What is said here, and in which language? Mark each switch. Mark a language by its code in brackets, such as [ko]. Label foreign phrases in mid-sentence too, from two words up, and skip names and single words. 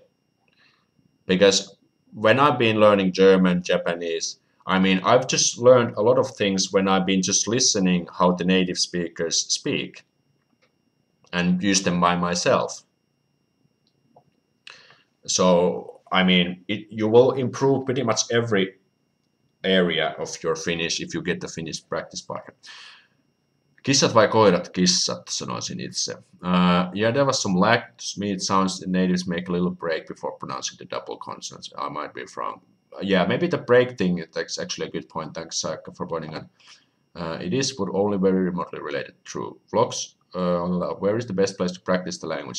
[en] Because when I've been learning German, Japanese, I mean, I've just learned a lot of things when I've been just listening how the native speakers speak and use them by myself. So, I mean, you will improve pretty much every area of your Finnish if you get the Finnish practice partner. [fi] Kissat vai koirat? Kissat, sanoisin itse. [en] Yeah, there was some lag. To me, it sounds the natives make a little break before pronouncing the double consonants. I might be wrong. Yeah, maybe the break thing, that's actually a good point. Thanks, Saika, for pointing out. It is, but only very remotely related. True. Vlogs, where is the best place to practice the language?